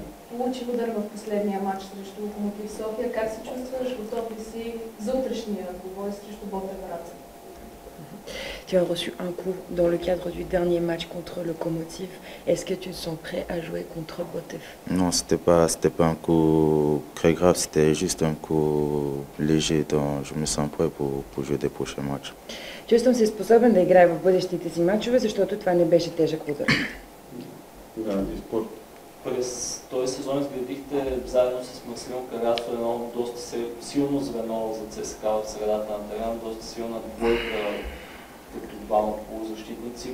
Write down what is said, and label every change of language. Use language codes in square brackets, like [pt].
[bg] Получи удар в последния матч срещу Локомотив София. Как се чувстваш? Готов ли си за утрешния двубой срещу Ботев Враца? [fr] Tu as reçu un coup dans le cadre du dernier match contre Lokomotiv. Est-ce que tu te sens prêt à jouer contre Botev? Non, c'était pas un coup très grave, c'était juste un coup léger, donc je me sens prêt pour jouer des prochains matchs. [bg] Чувствам се способен да играя в бъдещите си мачове, защото това не беше тежък удар. През този сезон изградихте заедно с Марселино Карасо едно доста силно звено за ЦСКА в средата на терена, доста силна двойка като двама полузащитници.